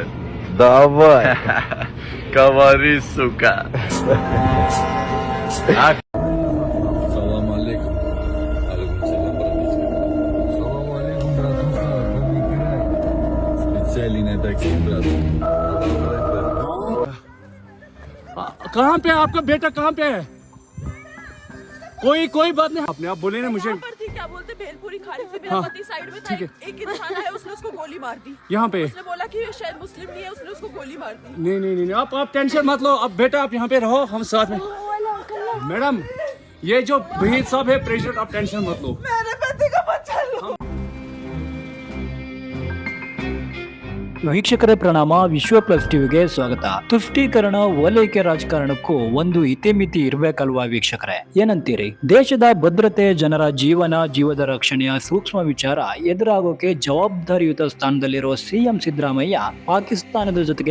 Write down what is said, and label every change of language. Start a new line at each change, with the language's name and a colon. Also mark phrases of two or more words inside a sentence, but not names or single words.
Russian: Давай. Говори, сука.
Arabic: سلام عليكم. عليكم سلام, братишка. سلام عليكم,
Russian: братуха. Ком играй. Специально на такси, брат.
Hindi: कहाँ पे है आपका बेटा? कहाँ पे है? कोई बात नहीं, आपने आप बोले ना मुझे। पर थी, क्या बोलते भेलपुरी खा रही थी, मेरा पति साइड में था, एक इंसान है, उसने उसको गोली मार दी। यहाँ पे उसने बोला कि ये शायद मुस्लिम नहीं है, उसने उसको गोली मार दी। नहीं, आप टेंशन मत लो। अब बेटा आप यहाँ पे रहो, हम साथ में। मैडम ये जो भीड़ साहब है प्रेसिडेंट, आप टेंशन मत लो। मेरे पति का बच्चा लो।
Kannada: ವೀಕ್ಷಕರೇ ಪ್ರಣಾಮ. ವಿಶ್ವ ಪ್ಲಸ್ ಟಿವಿಗೆ ಸ್ವಾಗತ. ತುಷ್ಟೀಕರಣ ಓಲೈಕೆ ರಾಜಕಾರಣಕ್ಕೂ ಒಂದು ಇತಿಮಿತಿ ಇರಬೇಕಲ್ವಾ ವೀಕ್ಷಕರೇ? ಏನಂತೀರಿ? ದೇಶದ ಭದ್ರತೆ, ಜನರ ಜೀವದ ರಕ್ಷಣೆಯ ಸೂಕ್ಷ್ಮ ವಿಚಾರ ಎದುರಾಗೋಕೆ ಜವಾಬ್ದಾರಿಯುತ ಸ್ಥಾನದಲ್ಲಿರೋ ಸಿಎಂ ಸಿದ್ದರಾಮಯ್ಯ ಪಾಕಿಸ್ತಾನದ ಜೊತೆಗೆ